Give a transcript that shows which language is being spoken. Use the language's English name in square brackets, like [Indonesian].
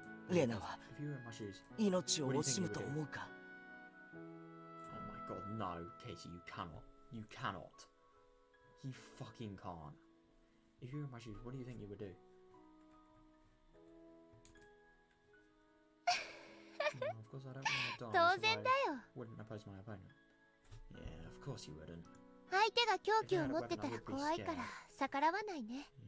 [Japanese] レナは命を惜しむと思うか。 [English] Oh my God, no, Keiichi, you cannot. You cannot. You fucking can't. If you were in my shoes, what do you think you would do? No, of course I don't want to die. [Japanese] 当然だよ。 [English] Wouldn't oppose my opponent. Yeah, of course you wouldn't. [Japanese] 相手が凶器を持ってたら怖いから逆らわないね。